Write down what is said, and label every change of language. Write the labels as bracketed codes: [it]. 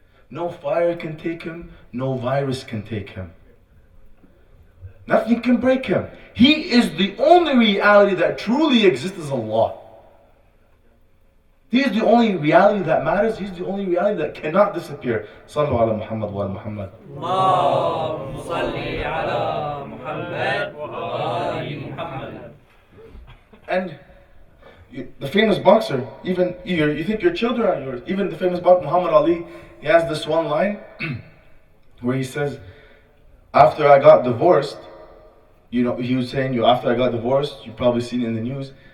[en] No fire can take him, no virus can take him. Nothing can break him. He is the only reality that truly exists as Allah. He is the only reality that matters. He's the only reality that cannot disappear. [ar] Sallu ala Muhammad wa ala Muhammad. اللهم صل على محمد وآل محمد. [en] And the famous boxer, even you think your children are yours. Even the famous boxer Muhammad Ali, he has this one line where he says, after I got divorced, he was saying, after I got divorced, you've probably seen it in the news.